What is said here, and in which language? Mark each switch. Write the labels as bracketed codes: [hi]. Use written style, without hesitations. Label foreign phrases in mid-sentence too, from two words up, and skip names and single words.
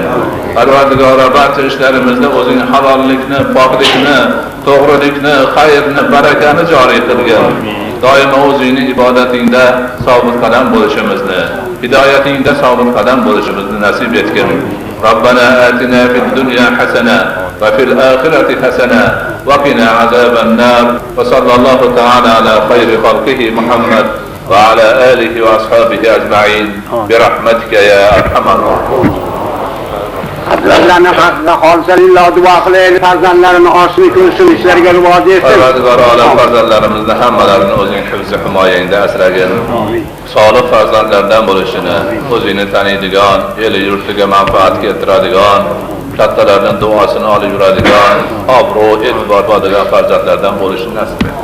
[uz] Parvardigor barcha ishlarimizda o'zing halollikni, poklikni, to'g'rilikni, xayrni, barakani joriy qilgan. Doimo o'zingning ibodatingda sobit qadam bo'lishimizni, hidoyatingda sobit qadam bo'lishimizni nasib etgin. [ar] ربنا آتنا في الدنيا حسنة وفي الآخرة حسنة وقنا عذاب النار. وصلى الله تعالى على خير خلقه محمد وعلى آله وأصحابه أجمعين برحمتك يا أرحم الراحمين. [uz] Hazratlarni haqqida xolisalik duo qilaylik, farzandlarini oshlik ko'rsin, ishlariga rivoj etsin. Parvardigor olam, farzandlarimizni hammalarini o'zing hifz himoyangda asragin. Solih farzandlardan bo'lishini, o'zingni taniydigan, el yurtiga manfaat keltiradigan, kattalarning duosini olib yuradigan, obro', e'tibor bo'ladigan farzandlardan bo'lishini nasib et.